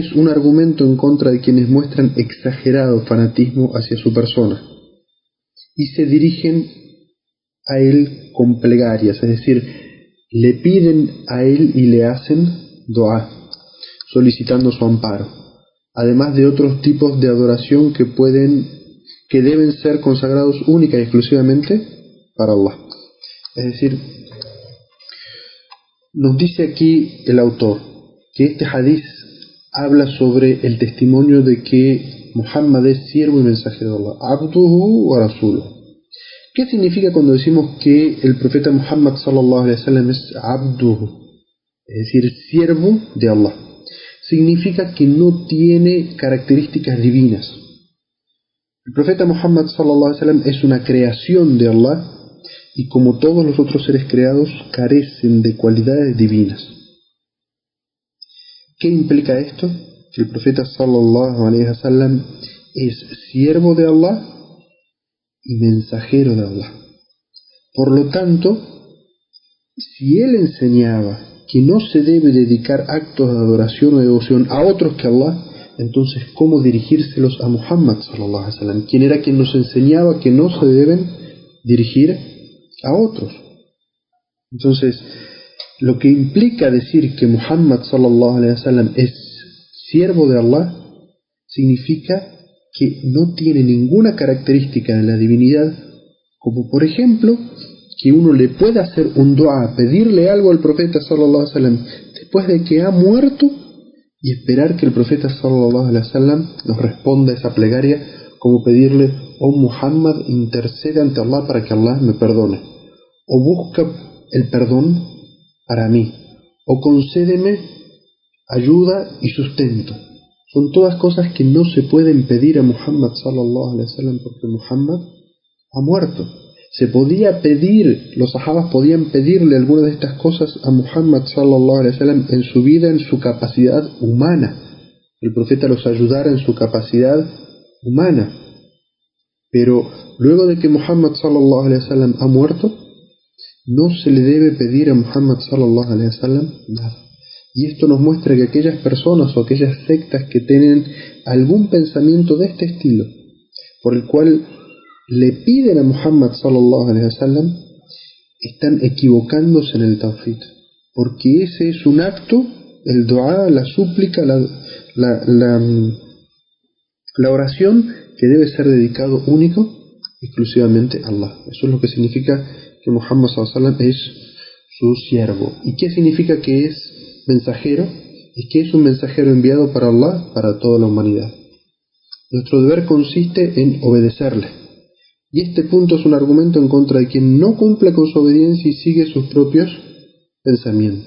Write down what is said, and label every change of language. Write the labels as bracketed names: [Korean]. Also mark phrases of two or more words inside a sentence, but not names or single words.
[Spanish] es un argumento en contra de quienes muestran exagerado fanatismo hacia su persona y se dirigen a él con plegarias, es decir, le piden a él y le hacen dua, solicitando su amparo, además de otros tipos de adoración que deben ser consagrados única y exclusivamente para Allah. Es decir, nos dice aquí el autor que este hadiz habla sobre el testimonio de que Muhammad es siervo y mensajero de Allah, [Arabic] عبده ورسوله. [Spanish] ¿Qué significa cuando decimos que el profeta Muhammad [Arabic] صلى الله عليه وسلم [Spanish] es abduhu? Es decir, siervo de Allah. significa que no tiene características divinas. El profeta Muhammad [Arabic] صلى الله عليه وسلم [Spanish] es una creación de Allah y como todos los otros seres creados carecen de cualidades divinas. ¿Qué implica esto? Que el profeta [Arabic] صلى الله عليه وسلم [Spanish] es siervo de Allah y mensajero de Allah. Por lo tanto, si él enseñaba que no se debe dedicar actos de adoración o devoción a otros que Allah, entonces ¿cómo dirigírselos a Muhammad [Arabic] صلى الله عليه وسلم? [Spanish] ¿Quién era quien nos enseñaba que no se deben dirigir a otros? Entonces, lo que implica decir que Muhammad [Arabic] صلى الله عليه وسلم [Spanish] es siervo de Allah significa que no tiene ninguna característica de la divinidad, como por ejemplo que uno le pueda hacer un dua, pedirle algo al profeta [Arabic] صلى الله عليه وسلم [Spanish] después de que ha muerto y esperar que el profeta [Arabic] صلى الله عليه وسلم [Spanish] nos responda esa plegaria, como pedirle: oh Muhammad, intercede ante Allah para que Allah me perdone, o busca el perdón para mí, o concédeme ayuda y sustento. Son todas cosas que no se pueden pedir a Muhammad [Arabic] صلى الله عليه وسلم [Spanish] porque Muhammad ha muerto. Se podía pedir, los sahabas podían pedirle algunas de estas cosas a Muhammad [Arabic] صلى الله عليه وسلم [Spanish] en su vida, en su capacidad humana. El profeta los ayudara en su capacidad humana. Pero luego de que Muhammad [Arabic] صلى الله عليه وسلم [Spanish] ha muerto, no se le debe pedir a Muhammad [Arabic] صلى الله عليه وسلم [Spanish] nada. Y esto nos muestra que aquellas personas o aquellas sectas que tienen algún pensamiento de este estilo, por el cual le piden a Muhammad [Arabic] صلى الله عليه وسلم, [Spanish] están equivocándose en el tawhid, porque ese es un acto, el dua, la súplica, la oración que debe ser dedicado único, exclusivamente a Allah. Eso es lo que significa que Muhammad [Arabic] صلى الله عليه وسلم [Spanish] es su siervo. ¿Y qué significa que es mensajero? Es que es un mensajero enviado para Allah, para toda la humanidad. Nuestro deber consiste en obedecerle. Y este punto es un argumento en contra de quien no cumple con su obediencia y sigue sus propios pensamientos.